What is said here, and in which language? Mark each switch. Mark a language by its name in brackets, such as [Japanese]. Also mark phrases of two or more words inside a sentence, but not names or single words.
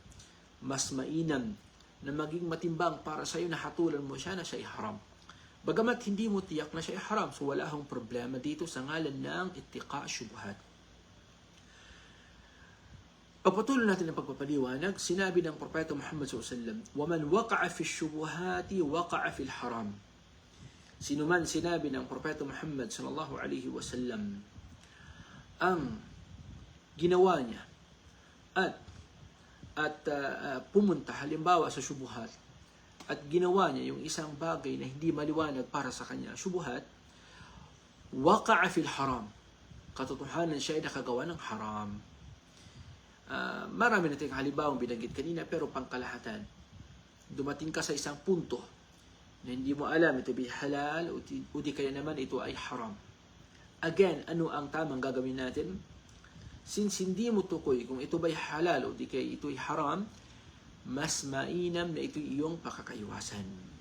[Filipino] Mas mainam na maging matimbang para sa iyo na hatulan mo siya na siya ay haram. Bagamat hindi mo tiyak na siya ay haram, so wala akong problema dito sa ngalan ng [Arabic] اتقاء الشبهات. [Filipino] Pagpatuloy natin ang pagpapaliwanag, sinabi ng Propeta Muhammad SAW, [Arabic] وَمَنْ وَقَعَ فِي الشُّبُهَاتِ وَقَعَ فِي الْحَرَامِ. [Filipino] Sino man sinabi ng Propeta Muhammad [Arabic] صلى الله عليه وسلم [Filipino] ang ginawa niya at pumunta halimbawa sa syubuhat at ginawa niya yung isang bagay na hindi maliwanag para sa kanya, [Arabic] الشبهات وقع في الحرام. [Filipino] Katotohanan siya ay nakagawa ng haram. Marami nating halimbawa binanggit kanina, pero pangkalahatan. Dumating ka sa isang punto na hindi mo alam ito ay halal o di kaya naman ito ay haram. Again, ano ang tamang gagawin natin? Since hindi mo tukoy kung ito ba'y halal o di kaya ito'y haram, mas mainam na ito'y iyong pakakaiwasan.